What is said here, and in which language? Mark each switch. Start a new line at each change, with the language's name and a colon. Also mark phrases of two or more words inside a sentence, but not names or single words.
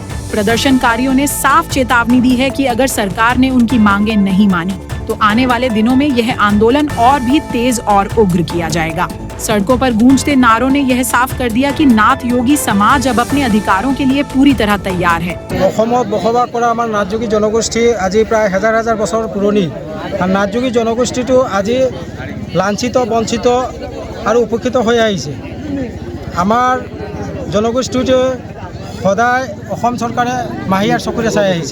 Hindi: प्रदर्शनकारियों ने साफ चेतावनी दी है कि अगर सरकार ने उनकी मांगें नहीं मानी तो आने वाले दिनों में यह आंदोलन और भी तेज और उग्र किया जाएगा। सड़कों पर गूंजते नारों ने यह साफ कर दिया कि नाथ योगी समाज अब अपने अधिकारों के लिए पूरी तरह तैयार है।
Assamese: बसबास কৰা আমাৰ নাথ যোগী জনগোষ্ঠী আজি প্ৰায় হাজাৰ হাজাৰ বছৰ পুৰণি। নাথ যোগী জনগোষ্ঠীটো আজি লাঞ্ছিত, বঞ্চিত আৰু উপেক্ষিত হৈ আহিছে। আমাৰ জনগোষ্ঠীটো সদায় অসম চৰকাৰে মাহিয়াৰ চকুৰে চাই আহিছে।